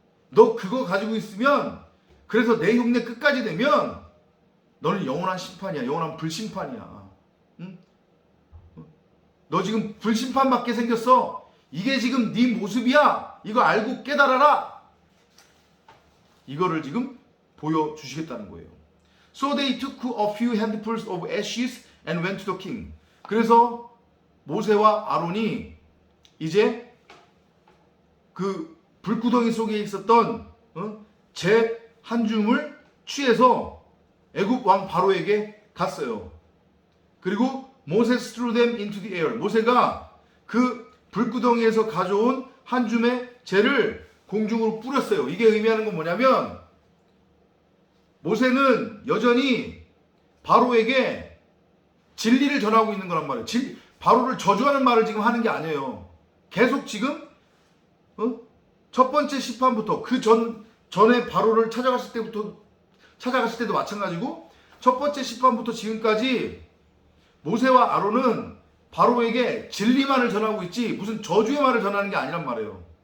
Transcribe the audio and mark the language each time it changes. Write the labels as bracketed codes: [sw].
[ko] 너 그거 가지고 있으면, 그래서 내 흉내 끝까지 되면 너는 영원한 심판이야. 영원한 불심판이야. 너 지금 불심판 받게 생겼어. 이게 지금 네 모습이야. 이거 알고 깨달아라. 이거를 지금 보여주시겠다는 거예요. [en] So they took a few handfuls of ashes and went to the king. [ko] 그래서 모세와 아론이 이제 그 불구덩이 속에 있었던 재 한 줌을 취해서 애굽 왕 바로에게 갔어요. [en] 그리고 Moses threw them into the air. [ko] 모세가 그 불구덩이에서 가져온 한 줌의 재를 공중으로 뿌렸어요. 이게 의미하는 건 뭐냐면, 모세는 여전히 바로에게 진리를 전하고 있는 거란 말이에요. 바로를 저주하는 말을 지금 하는 게 아니에요. 계속 지금 첫 번째 시판부터 그 전에 바로를 찾아갔을 때도 마찬가지고, 첫 번째 시판부터 지금까지 모세와 아론은 바로에게 진리만을 전하고 있지 무슨 저주의 말을 전하는 게 아니란 말이에요.